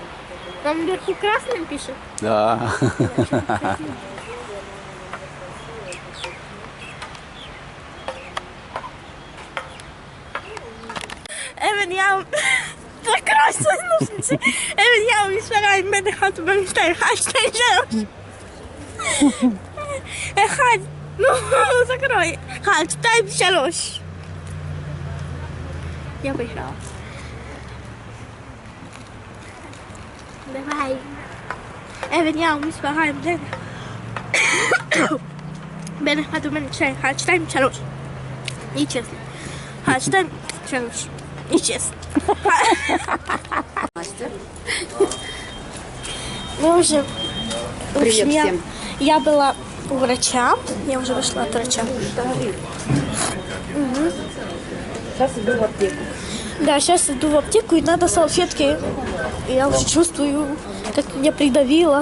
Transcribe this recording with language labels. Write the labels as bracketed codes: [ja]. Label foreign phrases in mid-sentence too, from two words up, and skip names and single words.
[ru] Там вверху красным пишет. Да. [tr] Evet ya. [ru] Закройся, ножницы. [tr] Evet ya, [he] משפחה עם בן אחד ובן שתיים. שתיים, שלוש. אחד. נו, закрой. אחד, שתיים, שלוש. [ru] Я пришла. Давай. [tr] Evet ya, [he] משפחה עם בן אחד ובן שתיים. אחד, שתיים, שלוש. [ru] И честно. [he] אחד, שתיים, שלוש. [ru] И честно. Настя. Мы уже... в Привет общем, всем. Я была у врача. Я уже вышла от врача. Сейчас иду в аптеку. Да, сейчас иду в аптеку, и надо салфетки. Я уже чувствую, как меня придавило.